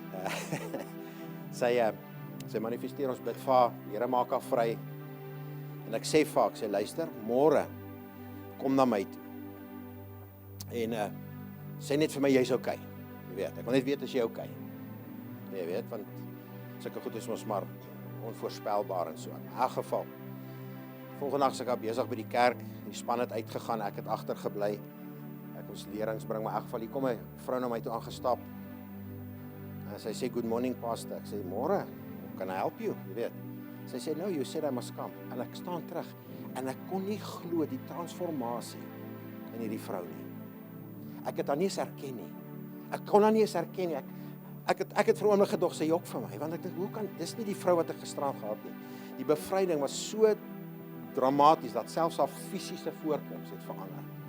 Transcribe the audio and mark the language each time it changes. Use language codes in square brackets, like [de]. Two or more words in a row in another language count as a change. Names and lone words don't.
[af] Sy manifesteer, ons bid vir haar, die Here maak haar vry, en ek sê vir haar, ek sê, luister, môre, kom na my toe, en sê net vir my, jy's okay, jy weet, ek wil net weet as jy okay, jy weet, want sulke goed is ons maar onvoorspelbaar en so. In elk geval, volgende dag is ek besig by die kerk, die span het uitgegaan, ek het agtergebly, ek ons lerings bring, maar in elk geval, hier kom 'n vrou na my toe aangestap, en sy sê, [en] good morning pastor, [af] ek sê, môre, [en] can I help you, [af] jy weet, sy sê, [en] no, you said I must come, [af] en ek staan terug, en ek kon nie glo die transformasie in hierdie vrou nie, ek het haar nie eens herken nie, ek kon haar nie eens herken nie, ek het vir 'n oomblik gedog, sy jok vir my, want ek dink, hoe kan, dis nie die vrou wat ek gisterand gehad nie. Die bevryding was so dramaties, dat selfs haar fisiese voorkoms het verander.